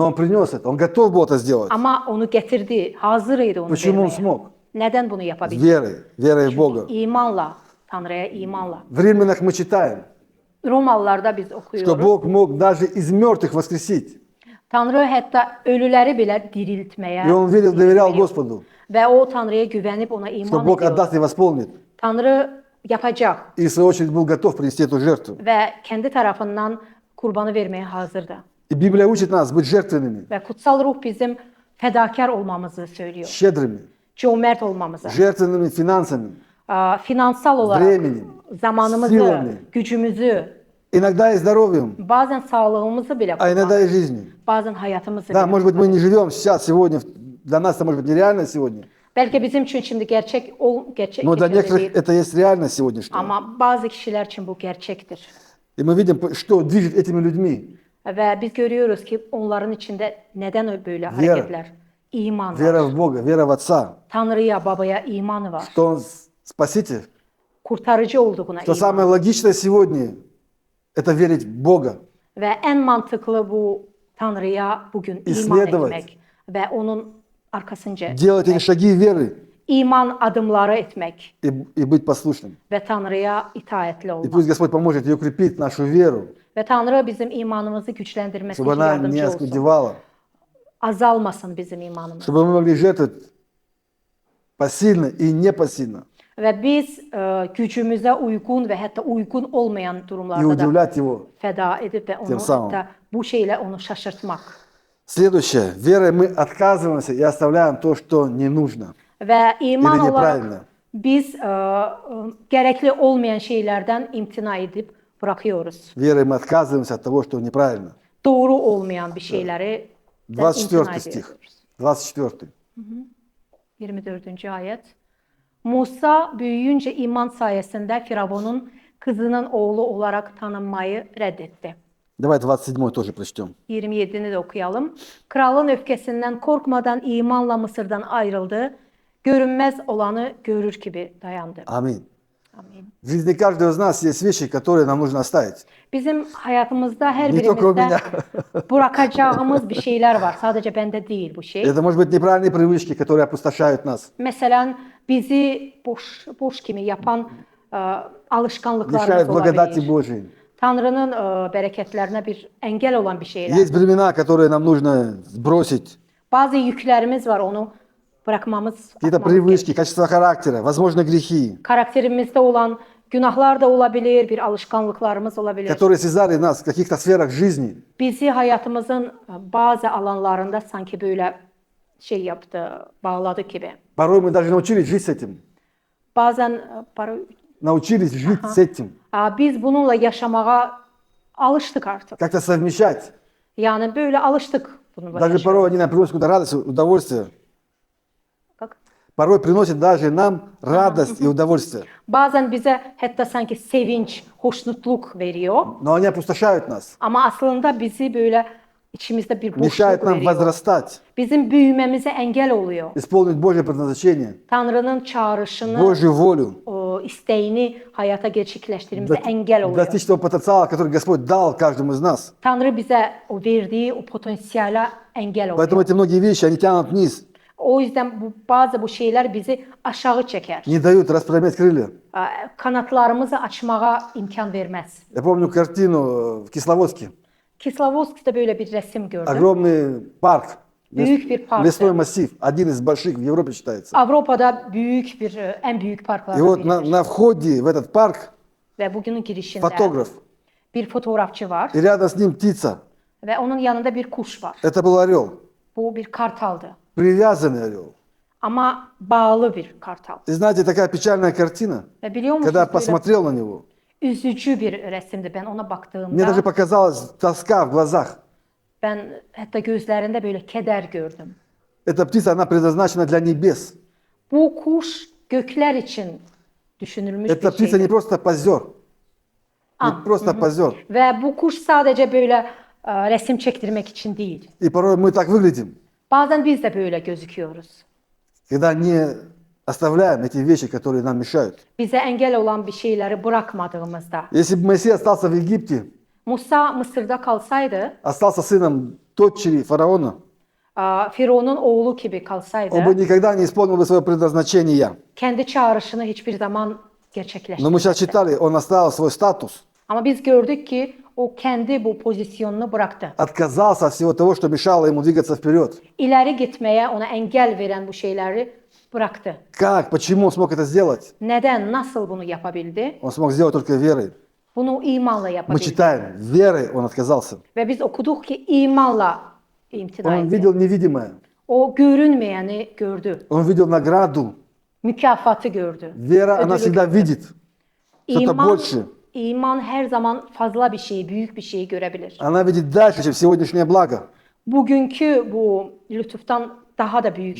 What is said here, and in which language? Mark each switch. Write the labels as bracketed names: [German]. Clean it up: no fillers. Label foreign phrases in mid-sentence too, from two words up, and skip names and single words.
[Russian] Но он принес это, он готов был это сделать. [Turkish] Ama onu getirdi, hazırıydı onu [Russian] Почему он [Turkish] vermeye. [Russian] смог? [Turkish] Neden bunu yapabildi? [Russian] Верой в Бога. [Turkish] İmanla, Tanrı'ya imanla. [Russian] В Римлянах мы читаем, [Turkish] Romalılarda biz [Russian] что [Turkish] okuyoruz. [Russian] Бог mог даже из mертвых воскресить. [Turkish] Tanrı hatta ölüleri bile diriltmeye [Russian] И он верил, доверял Господу, [Turkish] ve o Tanrı'ya güvenip ona [Russian] что [Turkish] iman [Russian] Бог [Turkish] ediyor. [Russian] отдаст и восполнит. [Turkish] Tanrı yapacak [Russian] И в свою очередь был готов принести эту жертву. [Turkish] ve kendi tarafından kurbanı vermeye hazırdı. [Russian] И Библия учит нас быть жертвенными, [Turkish] Ve kutsal ruh bizim fedakar olmamızı söylüyor. [Russian] щедрыми, [Turkish] Cömert olmamızı. [Russian] жертвенными финансами, [Turkish] Finansal olarak [Russian] временем, [Turkish] zamanımızı, [Russian] силами, [Turkish] gücümüzü, [Russian] иногда и здоровьем, [Turkish] bazen sağlığımızı bile [Russian] а иногда [Turkish] kullanmak, [Russian] и жизнью. [Turkish] bazen hayatımızı [Russian] Да, [Turkish] bile. [Russian] может быть, мы не живем сейчас, сегодня, для нас это может быть нереально сегодня, [Turkish] Belki bizim için şimdi gerçek [Russian] но для [Turkish] geçerli [Russian] некоторых [Turkish] değil. [Russian] это есть реальность сегодняшняя. [Turkish] Ama bazı kişiler için bu gerçektir. И мы видим, что движет этими людьми. Ve biz görüyoruz ki onların içinde neden böyle hareketler? İman var. [Russian] Вера в Бога, вера в Отца, [Turkish] Tanrı'ya, babaya imanı var. [Russian] что Он Спаситель. [Turkish] Kurtarıcı olduğuna [Russian] Что [Turkish] iman. [Russian] самое логичное сегодня – это верить в Бога, [Turkish] Ve en mantıklı bu Tanrı'ya bugün iman İslam'da var. etmek ve onun arkasınca [Russian] делать эти şagi веры [Turkish] iman adımları etmek [Russian] и быть послушным. [Turkish] ve Tanrıya itaatli [Russian] И [Turkish] olmak. [Russian] пусть Господь поможет и укрепит нашу веру, [Turkish] Ve Tanrı bizim imanımızı güçlendirmesi [Russian] чтобы [Turkish] için [Russian] она не [Turkish] yardımcı olsun. [Russian] оскудевала, [Turkish] Azalmasın bizim imanımız. [Russian] чтобы мы могли жертвовать посильно и непосильно [Turkish] Ve biz gücümüze uygun ve hatta uygun olmayan [Russian] и [Turkish] durumlarda da [Russian] удивлять Его. [Turkish] feda edip ve onu Tüm sağ ol. hatta bu şeyle onu şaşırtmak. [Russian] Следующее. Верой мы отказываемся и оставляем то, что не нужно. [Turkish] Ve iman [Russian] Или [Turkish] olarak [Russian] неправильно. [Turkish] biz gerekli olmayan şeylerden imtina edip bırakıyoruz. [Russian] Верой мы отказываемся от того, что неправильно. [Turkish] Doğru olmayan bir şeyleri imtina [Russian] 24 stih. [Turkish] ediyoruz. 24. 24. ayet. Musa büyüyünce iman sayesinde Firavun'un kızının oğlu olarak tanınmayı reddetti. [Russian] Давай 27 тоже прочтем. [Turkish] 27'ni de okuyalım. Kralın öfkesinden korkmadan imanla Mısır'dan ayrıldı. Görünmez olanı görür gibi dayandı. [Russian] Аминь. [Turkish] Amin. [Russian] В жизни каждого из нас есть вещи, которые нам нужно оставить. [Turkish] Bizim hayatımızda her [Russian] Не только у [Turkish] birimizde [Russian] меня. [Turkish] bırakacağımız bir şeyler var. Sadece bende değil bu şey. [Russian] Это может быть неправильные привычки, которые опустошают нас. [Turkish] Mesela bizi boş kimi yapan alışkanlıklarımız [Russian] Мешают благодати [Turkish] olabilir. [Russian] Божией. [Turkish] Tanrı'nın bereketlerine bir engel olan bir şeyler. [Russian] Есть бремена, которые нам нужно сбросить. [Turkish] Bazı yüklerimiz var, onu bırakmamız, [Russian] Какие-то [Turkish] atmamız [Russian] привычки, [Turkish] gerekiyor. [Russian] качества характера, возможно, грехи, [Turkish] Karakterimizde olan günahlar da olabilir, bir alışkanlıklarımız olabilir. [Russian] которые связали нас в каких-то сферах жизни. [Turkish] Bizi hayatımızın bazı alanlarında sanki böyle şey yaptı, bağladı gibi. [Russian] Порой мы даже научились жить с этим. [Turkish] Bazen [Russian] Научились жить с этим. [Turkish] biz bununla yaşamaya alıştık artık. [Russian] Как-то совмещать. [Turkish] Yani böyle alıştık bununla [Russian] Даже [Turkish] yaşamaya. [Russian] порой они нам приносят какую-то радость, удовольствие. [Turkish] Bak. [Russian] Порой приносят даже нам радость и удовольствие. [Turkish] Bazen bize hatta sanki sevinç, hoşnutluk veriyor. [Russian] Но они опустошают нас. [Turkish] Ama aslında bizi böyle içimizde bir [Russian] Mешают [Turkish] boşluk [Russian] нам [Turkish] veriyor. [Russian] возрастать, [Turkish] Bizim büyümemize engel oluyor. [Russian] исполнить Божье предназначение, [Turkish] Tanrı'nın çağrışını, [Russian] Божью волю, [Turkish] o isteğini hayata gerçekleştirmemize engel oluyor. [Russian] достичь того потенциала, который Господь дал каждому из нас. [Turkish] Tanrı bize o verdiği o potansiyele engel oluyor. [Russian] Поэтому эти многие вещи, они тянут вниз, [Turkish] O yüzden bazı bu şeyler bizi aşağı çeker. [Russian] не дают распространять крылья. [Turkish] Kanatlarımızı açmaya imkan vermez. [Russian] Я помню картину в Кисловодске. [Turkish] Kislovodsk'ta böyle bir resim gördüm. [Russian] Огромный парк, [Turkish] Büyük bir park. [Russian] лесной массив, один из больших в Европе считается. [Turkish] Avrupa'da büyük bir, en büyük [Russian] И [Turkish] parklardan [Russian] вот [Turkish] biridir. [Russian] на входе в этот парк [Turkish] Ve bugünün girişinde [Russian] фотограф, [Turkish] bir fotoğrafçı var [Russian] и рядом с ним птица. [Turkish] ve onun yanında bir kuş var. [Russian] Это был орел, [Turkish] Bu bir kartaldı. [Russian] привязанный орел. [Turkish] Ama bağlı bir kartal. [Russian] И знаете, такая печальная картина, [Turkish] Ve biliyor musunuz [Russian] когда я [Turkish] böyle [Russian] посмотрел на него, [Turkish] üzücü bir resimdi. Ben ona [Russian] мне [Turkish] baktığımda [Russian] даже показалась тоска в глазах. [Turkish] ben hatta gözlerinde böyle keder gördüm. [Russian] Эта птица, она предназначена для небес. [Turkish] Bu kuş gökler için düşünülmüş [Russian] Эта [Turkish] bir [Russian] птица [Turkish] şeydi. [Russian] не просто позер, не просто позер. [Turkish] Ve bu kuş sadece böyle resim çektirmek için değil. [Russian] И порой мы так выглядим, [Turkish] Bazen biz de böyle gözüküyoruz. [Russian] когда не оставляем эти вещи, которые нам мешают. [Turkish] Bize engel olan bir şeyleri bırakmadığımızda. [Russian] Если бы Моисей остался в Египте, [Turkish] Musa Mısır'da kalsaydı, [Russian] остался sыном дочери фараона, [Turkish] Firavun'un oğlu gibi kalsaydı, [Russian] он бы никогда не исполнил бы свое предназначение. [Turkish] kendi çağrışını hiçbir zaman [Russian] Но мы [Turkish] gerçekleştirmedi. [Russian] сейчас читали, он оставил свой статус, [Turkish] Ama biz gördük ki o kendi bu pozisyonunu bıraktı. [Russian] отказался от всего того, что мешало ему двигаться вперед. [Turkish] İleri gitmeye ona engel veren bu şeyleri bıraktı. [Russian] Как, почему он смог это сделать? [Turkish] Neden, nasıl bunu yapabildi? [Russian] Он смог сделать только верой. [Turkish] Bunu imanla [Russian] Мы [Turkish] yapabildi. [Russian] читаем, верой он отказался. [Turkish] Ve biz okuduk ki imanla imtina [Russian] Он [Turkish] etti. [Russian] видел невидимое, [Turkish] O görünmeyeni gördü. [Russian] он видел награду. [Turkish] Mükafatı gördü. [Russian] Вера, она [Turkish] Ödülü [Russian] всегда [Turkish] gördü. [Russian] видит что-то [Turkish] İman, [Russian] больше. [Turkish] iman her zaman fazla bir şeyi, büyük bir şeyi görebilir. [Russian] Она видит dальше, чем сегодняшнее благо. [Turkish] Bugünkü bu lütuftan daha da büyük